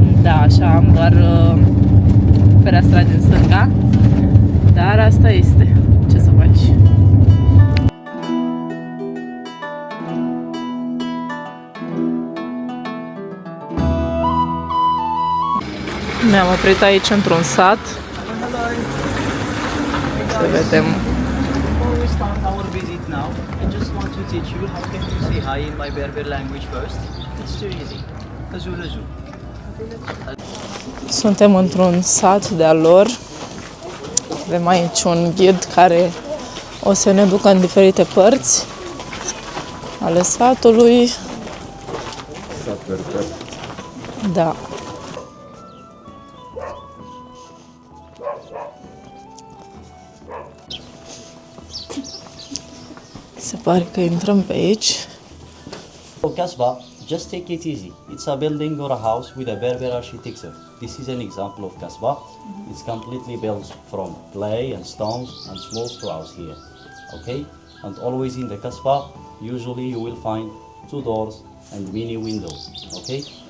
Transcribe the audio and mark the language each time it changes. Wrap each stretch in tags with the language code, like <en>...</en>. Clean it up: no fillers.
<ro>Da, așa, am doar fereastra din stânga, dar asta este, ce să faci. Ne-am oprit aici într-un sat. Să vedem.</ro> <en>Before we start our visit now, I just want to teach you how can you say hi in my Berber language first. It's too easy. Azul azul.</en> <ro>Suntem într-un sat de-al lor. Avem aici un ghid care o să ne ducă în diferite părți ale satului. Sat perfect. Da. Se pare că intrăm pe aici.</ro> <en>Kasbah, just take it easy. It's a building or a house with a Berber architecture. This is an example of Kasbah. It's completely built from clay and stones and small straws here. Okay? And always in the Kasbah, usually you will find two doors and many windows. Okay?</en>